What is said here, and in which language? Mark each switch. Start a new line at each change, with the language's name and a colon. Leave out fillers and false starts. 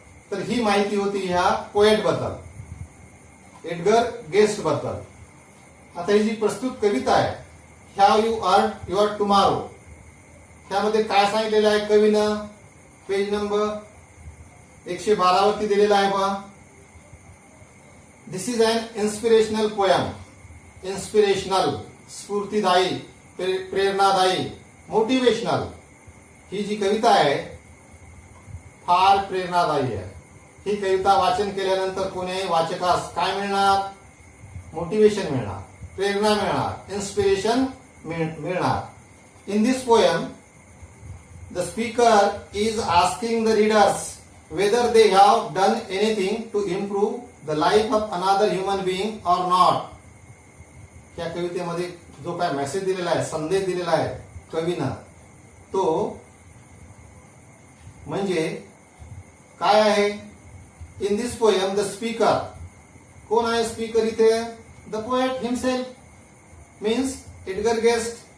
Marathi: तर ही माहिती होती ह्या पोएट बद्दल, एडगर गेस्ट बद्दल. आता ही जी प्रस्तुत कविता आहे,
English: how you earn your tomorrow,
Marathi: त्यामध्ये काय सांगितलेलं आहे कवीनं? पेज नंबर 112 वरती दिलेला आहे पहा.
English: This is an inspirational poem.
Marathi: Inspirational, स्फूर्तिदायी, प्रेरणादायी, मोटिवेशनल. ही जी कविता आहे फार प्रेरणादायी आहे. ही कविता वाचन केल्यानंतर कोणी वाचकास काय मिळणार? मोटिवेशन मिळणार, प्रेरणा मिळणार, इन्स्पिरेशन मिळणार.
English: In this poem the speaker is asking the readers whether they have done anything to improve the life of another human being or not.
Marathi: या कवितेमध्ये जो काय मेसेज दिलेला आहे, संदेश दिलेला आहे कवीनं, तो म्हणजे काय आहे?
English: in this poem the speaker,
Marathi: कोण आहे स्पीकर इथे?
English: The poet himself means Edgar Guest.